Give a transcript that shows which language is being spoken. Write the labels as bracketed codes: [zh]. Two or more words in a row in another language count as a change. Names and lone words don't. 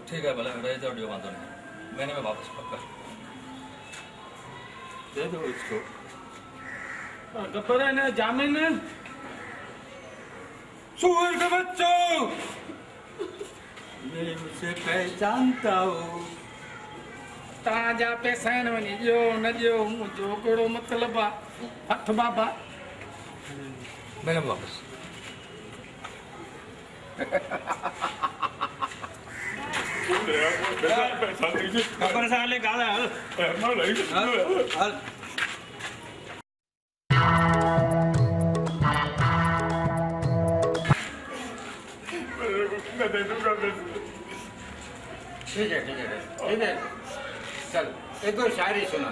[hi] ठीक है भले रह जाओ डियो बांधो नहीं महीने में वापस पक्का दे दो इसको गब्बर है ना जामिन सूअर के बच्चों मैं उसे पहचानता हूँ [sd] ताजा पैसा न वञी ॾियो न ॾियो मुंहिंजो कहिड़ो मतिलबु आहे हथ बाबा [hi] महीने में वापस पैसा दीजिए [sd] गब्बर सां हले ॻाल्हाए हल [hi] मैं दे दूंगा ठीक है चल एक दो शायरी सुना